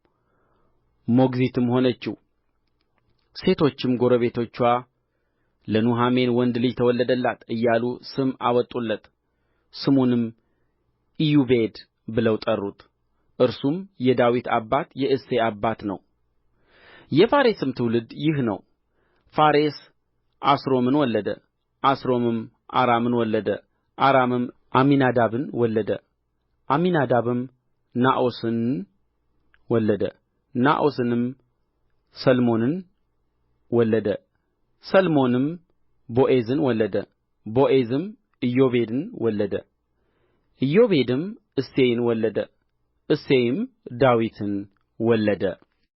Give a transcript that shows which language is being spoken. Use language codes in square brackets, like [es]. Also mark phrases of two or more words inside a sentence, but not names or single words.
[am] ሞግዚትም ሆነችው። ሴቶችም ጎረቤቶችዋ ለኑኃሚን ወንድ ልጅ ተወለደላት እያሉ ስም አወጡለት። ስሙንም ኢዮቤድ ብለው ጠሩት። እርሱም የዳዊት አባት የእሴይ አባት ነው። የፋሬስም ትውልድ ይህ ነው። ፋሬስ አስሮምን ወለደ። አስሮምም አራምን ወለደ። አራምም አሚናዳብን ወለደ። አሚናዳብም ነአሶንን ወለደ። ነአሶንም ሰልሞንን ወለደ። ሰልሞንም ቦዔዝን ወለደ። ቦዔዝም ኢዮቤድን ወለደ። ኢዮቤድም እሴይን ወለደ። እሴይም ዳዊትን ወለደ።